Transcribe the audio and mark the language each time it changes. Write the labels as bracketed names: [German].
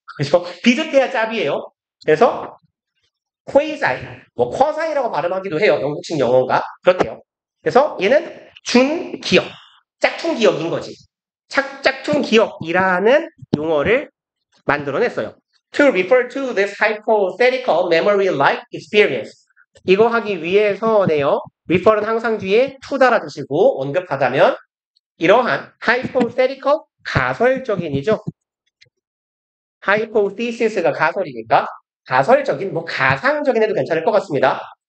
[Korean] 그래서 비슷해야 짭이에요. 그래서 quasi, 뭐 quasi라고 발음하기도 해요. 영국식 영어가 그렇대요. 그래서 얘는 준기억, 짝퉁 기억인 거지. 짝퉁 기억이라는 용어를 만들어냈어요. [English] To refer to this hypothetical memory-like experience. [Korean] 이거 하기 위해서네요. refer는 항상 뒤에 to 달아주시고 언급하자면 이러한 hypothetical 가설적인이죠. hypothesis가 가설이니까 가설적인 뭐 가상적인 해도 괜찮을 것 같습니다.